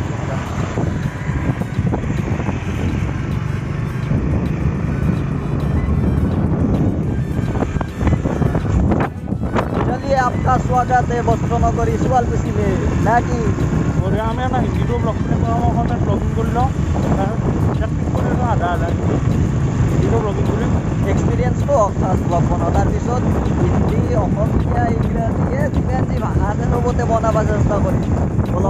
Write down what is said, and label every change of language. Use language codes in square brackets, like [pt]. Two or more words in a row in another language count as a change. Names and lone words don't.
[hi] चलिए आपका स्वागत है বস্ত্রনগরী শুৱালকুছি में ना कि [as] বঢ়িয়া আমি আমাৰ হিন্দীটো ব্লগ অসমীয়াত ব্লগিং কৰি লওঁ প্ৰেক্টিছ কৰি লওঁ আধা হিন্দীটো ব্লগিং কৰিম এক্সপিৰিয়েঞ্চটো [en] first blog [as] বনাওঁ তাৰপিছত হিন্দী অসমীয়া ইংৰাজী ভাষা আছে চবতে বনাব চেষ্টা কৰিম বলক